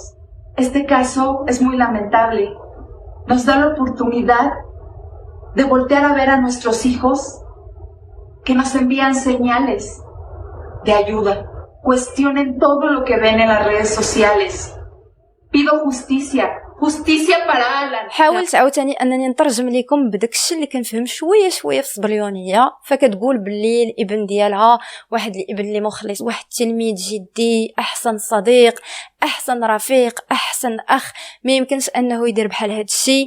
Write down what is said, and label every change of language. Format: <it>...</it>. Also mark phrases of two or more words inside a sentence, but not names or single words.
<es>Este caso es muy lamentable. Nos da la oportunidad de voltear a ver a nuestros hijos que nos envían señales de ayuda. Cuestionen todo lo que ven en las redes sociales. Pido justicia. justicia para Alan.</es> <ar>حاولت عاوتاني انني نترجم لكم بداك الشيء اللي كنفهم شويه شويه في الصبليونيه. فكتقول باللي الابن ديالها واحد الابن اللي مخلص، واحد التلميذ جدي، احسن صديق، احسن رفيق، احسن اخ، ما يمكنش انه يدير بحال هذا الشيء.</ar>